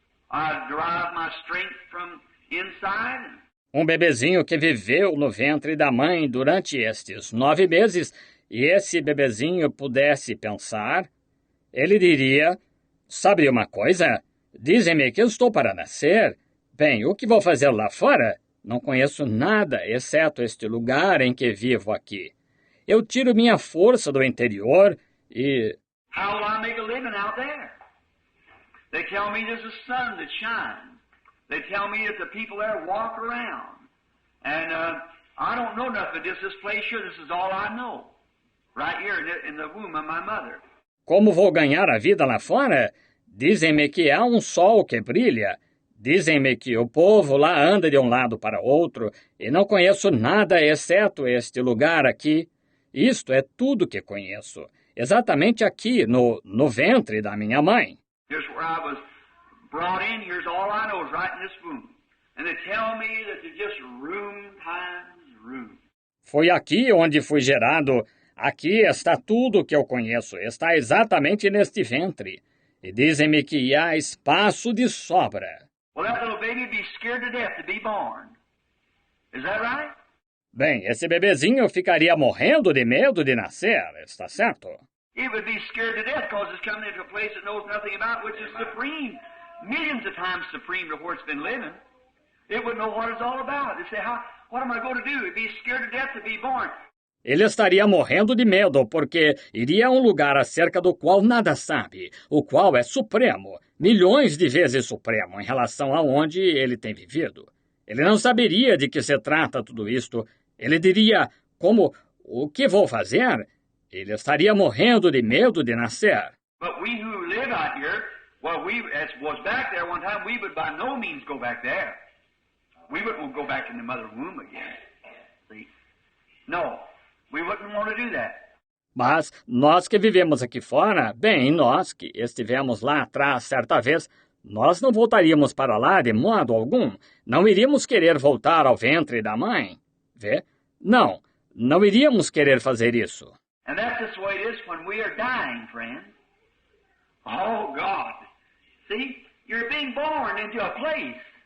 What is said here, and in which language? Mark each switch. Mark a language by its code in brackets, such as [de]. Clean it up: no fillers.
[en] I derive my strength from inside. [pt] Um bebezinho que viveu no ventre da mãe durante estes 9 meses... E esse bebezinho pudesse pensar, ele diria, sabe uma coisa? Dizem-me que eu estou para nascer. Bem, o que vou fazer lá fora? Não conheço nada, exceto este lugar em que vivo aqui. Eu tiro minha força do interior e... [en] How will I make a living out there? They tell me there's a sun that shines. They tell me that the people there walk around. And I don't know nothing, just this place here, this is all I know. Right here in the womb of my mother. [pt] como vou ganhar a vida lá fora? Dizem-me que há um sol que brilha. Dizem-me que o povo lá anda de um lado para outro e não conheço nada exceto este lugar aqui. Isto é tudo que conheço. Exatamente aqui, no ventre da minha mãe. [en] Here's where I was brought in. Here's all I know is right in this womb. And they tell me that there's just room times room. [pt] Foi aqui onde fui gerado. Aqui está tudo o que eu conheço. Está exatamente neste ventre. E dizem-me que há espaço de sobra. [en] Well, that little baby would be scared to death to be born. Is that right? [pt] Bem, esse bebezinho ficaria morrendo de medo de nascer, está certo? [en] It would be scared to death because it's coming into a place it knows nothing about, which is supreme. Millions of times supreme to where it's been living. It wouldn't know what it's all about. It'd say, what am I going to do? It'd be scared to death to be born. [pt] Ele estaria morrendo de medo, porque iria a um lugar acerca do qual nada sabe, o qual é supremo, milhões de vezes supremo em relação a onde ele tem vivido. Ele não saberia de que se trata tudo isto. Ele diria, o que vou fazer? Ele estaria morrendo de medo de nascer. [en] But we who live out here, well, as was back there one time, we would by no means go back there. We wouldn't go back in the mother womb again. See? No, we wouldn't want to do that. [pt] Mas nós que vivemos aqui fora, bem, nós que estivemos lá atrás certa vez, nós não voltaríamos para lá de modo algum. Não iríamos querer voltar ao ventre da mãe. Vê? Não iríamos querer fazer isso. [en] And that's just the way it is when we are dying, friends. Oh, God. See, you're being born into a place.